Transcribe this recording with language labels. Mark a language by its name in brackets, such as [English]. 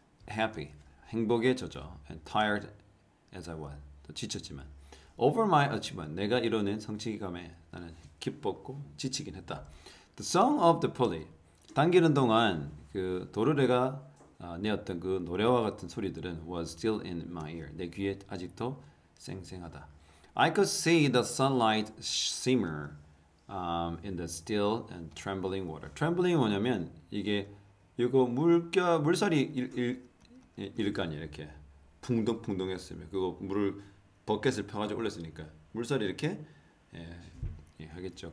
[English] Happy. [Korean] 행복에 젖어. [English] And tired as I was. [Korean] 또 지쳤지만. [English] Over my achievement. [Korean] 내가 이뤄낸 성취감에 나는 기뻤고 지치긴 했다. [English] The song of the pulley. [Korean] 당기는 동안 그 도르래가 내었던 그 노래와 같은 소리들은 [English] was still in my ear. [Korean] 내 귀에 아직도 생생하다. [English] I could see the sunlight shimmer in the still and trembling water. [Korean] Trembling 뭐냐면 이게 이거 물살이 일 거 아니야. 이렇게 풍덩풍덩했으면 그거 물을 버켓을 펴가지고 올렸으니까 물살이 이렇게 하겠죠.